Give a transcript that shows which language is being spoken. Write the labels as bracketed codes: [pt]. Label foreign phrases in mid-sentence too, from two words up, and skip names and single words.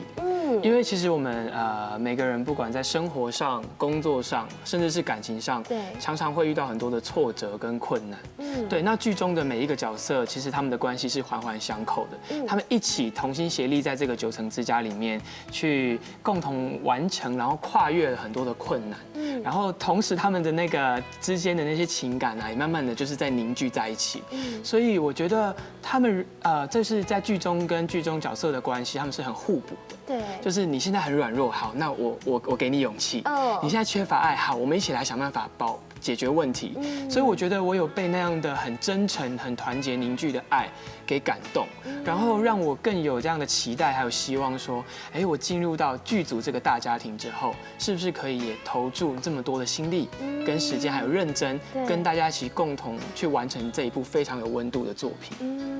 [zh] 因為其實我們每個人不管在生活上、工作上，甚至是感情上，對，常常會遇到很多的挫折跟困難。對，那劇中的每一個角色，其實他們的關係是環環相扣的。他們一起同心協力，在這個九層之家裡面去共同完成，然後跨越了很多的困難。然後同時他們的那個之間的那些情感啊，也慢慢的就是在凝聚在一起。所以我覺得他們這是在劇中跟劇中角色的關係，他們是很互補的。對，就是你現在很軟弱，好，那我給你勇氣。你現在缺乏愛，好，我們一起來想辦法解決問題。所以我覺得我有被那樣的很真誠、很團結凝聚的愛給感動，然後讓我更有這樣的期待，還有希望說，哎，我進入到劇組這個大家庭之後，是不是可以也投注這麼多的心力、跟時間，還有認真，跟大家一起共同去完成這一部非常有溫度的作品。